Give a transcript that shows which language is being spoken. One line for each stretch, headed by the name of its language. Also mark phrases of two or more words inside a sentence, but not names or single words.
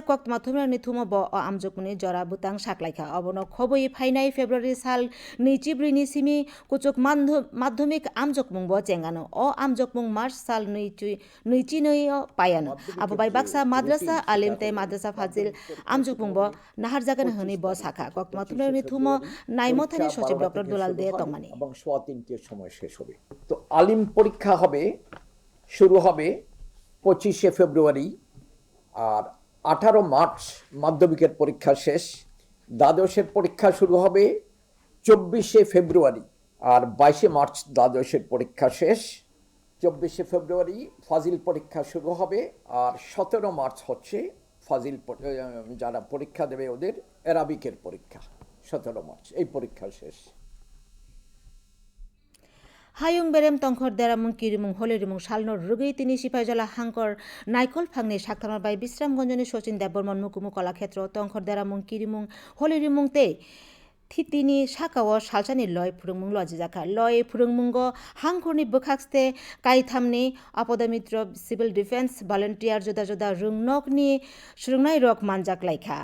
Kok Borok: कक्त माथुमरानि थुमो ब ओ आमजकमुनि जरा बुतां साकलाइखा अबनो खबयै फाइनाय फेब्रुवारी साल निचिब्रिनि सिमि कुचुक माध्यमिक आमजकमुं ब चेंगानो ओ आमजकमुं मार्च साल नैचिनैयो पायानो आबोबाय बाक्सा माद्रासा आलिमते माद्रासा फाजिल आमजुकमुंबो नाहार जागोन हनि ब साखा कक्तमा थुमनि थुमो नाइमथानि सचिव डॉक्टर दुलाल दे तमानि
Bangla: এবং 3:15 সময় শেষ হবে তো আলিম পরীক্ষা হবে শুরু হবে 25 ফেব্রুয়ারি আর 18 মার্চ মাধ্যমিকের পরীক্ষা শেষ দ্বাদশের পরীক্ষা শুরু হবে 24 ফেব্রুয়ারি আর 22 মার্চ দ্বাদশের পরীক্ষা শেষ 24 ফেব্রুয়ারি ফাজিল পরীক্ষা শুরু হবে আর 17 মার্চ হচ্ছে ফাজিল যারা পরীক্ষা দেবে ওদের অ্যারাবিকের পরীক্ষা 17 মার্চ এই পরীক্ষা শেষ
Kok Borok: हायुं बेरेम तंखर देरामुं किरिमुं हलेरिमुं सालनो रुगै तिनि सिपाइजला हांकर नाइकल फांनि साक्तामाबाय बिश्रामगंजनि सचिन देबबर्मन मुकुमु कलाक्षेत्र तंखर देरामुं किरिमुं हलेरिमुं ते थितिनि साकाव सालसानि लय फुरुंमुं लजिजाखा लय फुरुंमुंगो हांखरनि बोखाक्सते काइथामनि अपदमित्र
English: civil defence volunteer
Kok Borok: जुदा जुदा रुंनकनि सुरुंनाय रक मानजाक लाइखा